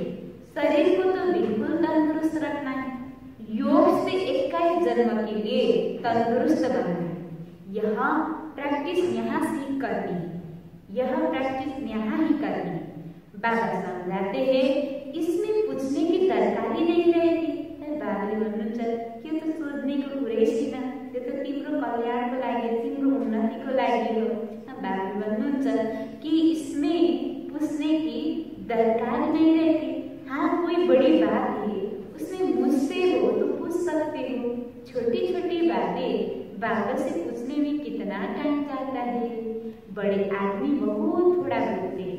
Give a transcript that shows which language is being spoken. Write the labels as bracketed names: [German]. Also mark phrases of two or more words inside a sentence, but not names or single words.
[Hindi] शरीर को तो बिल्कुल तंदुरुस्त रखना है, योग से 21 जन्म के लिए तंदुरुस्त बनना है। यह प्रैक्टिस यहाँ से करनी है, यह प्रैक्टिस यहाँ ही करनी है। बाबा समझाते हैं इसमें पूछने की दरकारी नहीं रहेगी। [Nepali] बाबाले भन्नुहुन्छ के त सोध्नेको कुरै छैन, त्यो त तिम्रो कल्याणको लागि, तिम्रो उन्नतिको लागि हो। बाबाले भन्नुहुन्छ [Hindi] कि इसमें पूछने की दरकार नहीं रहती। हाँ कोई बड़ी बात है, उसमें मुझसे हो तो पूछ सकते हो। छोटी छोटी बातें बाबा से पूछने में कितना टाइम जाता है। बड़े आदमी बहुत थोड़ा बोलते हैं।